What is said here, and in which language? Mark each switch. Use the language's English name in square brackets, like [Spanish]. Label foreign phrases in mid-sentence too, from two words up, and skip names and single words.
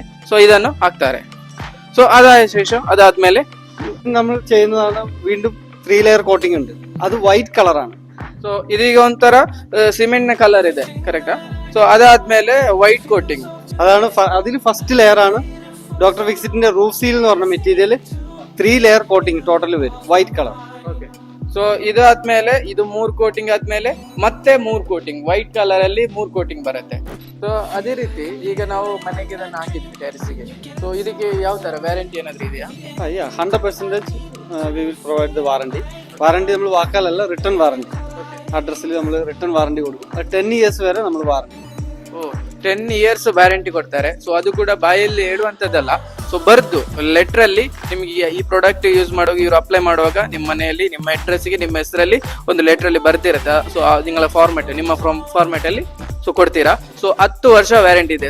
[Kannada] ಸೊ ಇದನ್ನು ಹಾಕ್ತಾರೆ. ಸೊ ಅದಾದ್ಮೇಲೆ [Malayalam] നമ്മൾ ചെയ്യുന്നതാണ് വീണ്ടും 3 [English] layer coating [Malayalam] ഉണ്ട്, അത് [English] white colour [Malayalam] ആണ്. [Kannada] ಸೊ ಇದೀಗ ಒಂಥರ ಸಿಮೆಂಟ್ ನ ಕಲರ್ ಇದೆ, ಕರೆಕ್ಟಾ? ಸೊ ಅದಾದ್ಮೇಲೆ [English] white coating, [Malayalam] അതാണ് അതിൽ [English] first layer [Malayalam] ആണ്. ഡോക്ടർ ഫിക്സിറ്റിന്റെ റൂഫ് സീൽ എന്ന് പറഞ്ഞ മെറ്റീരിയൽ 3 [English] layer coating total [Malayalam] വരും, [English] white colour. [Kannada] ಸೊ ಇದಾದ್ಮೇಲೆ ಇದು 3 ಕೋಟಿಂಗ್ ಆದ್ಮೇಲೆ ಮತ್ತೆ 3 [English] coating white colour [Kannada] ಅಲ್ಲಿ 3 ಕೋಟಿಂಗ್ ಬರುತ್ತೆ. ಸೊ ಅದೇ ರೀತಿ ಈಗ ನಾವು ಮನೆಗೆ ಇದನ್ನ ಹಾಕಿದ್ವಿ ಟೆರೆಸ್ಗೆ. ಸೊ ಇದಕ್ಕೆ ಯಾವ ತರ ವ್ಯಾರಂಟಿ ಏನಾದ್ರು ಇದೆಯಾ? [English] 100% we will provide the warranty. [Malayalam] വാറണ്ടി നമ്മൾ വാക്കാലല്ല, [English] return warranty. [Malayalam] അഡ്രസ്സിൽ നമ്മൾ [English] return warranty [Malayalam] കൊടുക്കും. 10 years വരെ നമ്മൾ വാറണ്ടി. [Kannada] 10 years ವ್ಯಾರಂಟಿ ಕೊಡ್ತಾರೆ. ಸೊ ಅದು ಕೂಡ ಬಾಯಲ್ಲಿ ಹೇಳುವಂತದ್ದಲ್ಲ, ಸೊ ಬರ್ದು ಲೆಟರ್ ಅಲ್ಲಿ ನಿಮ್ಗೆ ಈ [English] product use [Kannada] ಮಾಡುವಾಗ ಇವ್ರು ಅಪ್ಲೈ ಮಾಡುವಾಗ ನಿಮ್ಮ ಮನೆಯಲ್ಲಿ ನಿಮ್ಮ ಅಡ್ರೆಸ್ಗೆ ನಿಮ್ಮ ಹೆಸರಲ್ಲಿ ಒಂದು ಲೆಟರ್ ಅಲ್ಲಿ ಬರ್ತಿರುತ್ತೆ. ಸೊ ನಿಮ್ಮಗಳ ಫಾರ್ಮೆಟ್ ನಿಮ್ಮ ಫಾರ್ಮೆಟ್ ಅಲ್ಲಿ ಸೊ ಕೊಡ್ತೀರಾ. ಸೊ 10 ವರ್ಷ ವ್ಯಾರಂಟಿ ಇದೆ.